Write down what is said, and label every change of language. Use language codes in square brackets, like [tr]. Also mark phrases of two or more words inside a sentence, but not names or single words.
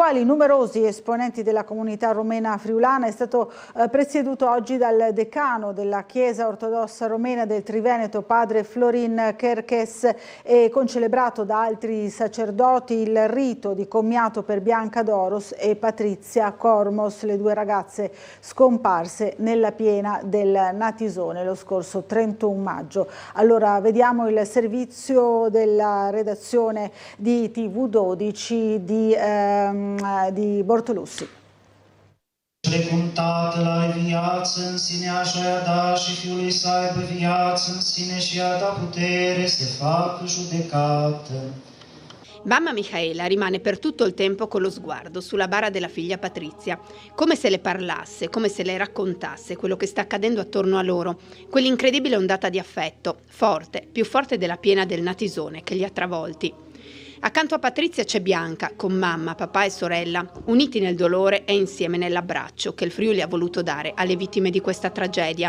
[it] quali numerosi esponenti della comunità romena friulana, è stato presieduto oggi dal decano della Chiesa ortodossa romena del Triveneto, padre Florin Kerkes, e concelebrato da altri sacerdoti il rito di commiato per Bianca Doros e Patrizia Cormos, le due ragazze scomparse nella piena del Natisone lo scorso 31 maggio. Allora vediamo il servizio della redazione di TV12 di Bortolussi. [ro] Precumtate la viață în sine așa i-a dat și Fiului să aibă viață în sine și i-a dat putere să facă judecată. [it] Mamma Michaela rimane per tutto il tempo con lo sguardo sulla bara della figlia Patrizia, come se le parlasse, come se le raccontasse quello che sta accadendo attorno a loro, quell'incredibile ondata di affetto, forte, più forte della piena del Natisone che li ha travolti. Accanto a Patrizia c'è Bianca, con mamma, papà e sorella, uniti nel dolore e insieme nell'abbraccio che il Friuli ha voluto dare alle vittime di questa tragedia.